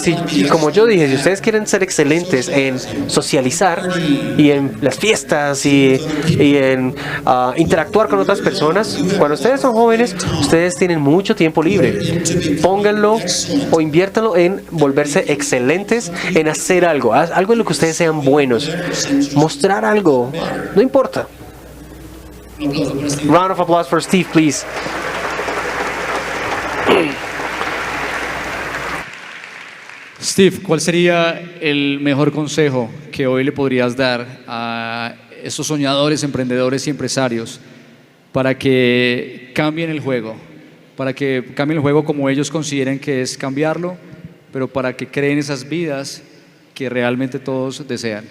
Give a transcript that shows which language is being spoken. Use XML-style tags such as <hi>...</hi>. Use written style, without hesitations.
<es>Y como yo dije, si ustedes quieren ser excelentes en socializar y en las fiestas y en interactuar con otras personas, cuando ustedes son jóvenes, ustedes tienen mucho tiempo libre. Pónganlo o inviértanlo en volverse excelentes en hacer algo en lo que ustedes sean buenos. Mostrar algo, no importa.</es> <en>Round of applause for Steve, please.</en> <es>Steve, ¿cuál sería el mejor consejo que hoy le podrías dar a esos soñadores, emprendedores y empresarios para que cambien el juego? Para que cambien el juego como ellos consideren que es cambiarlo, pero para que creen esas vidas que realmente todos desean.</es>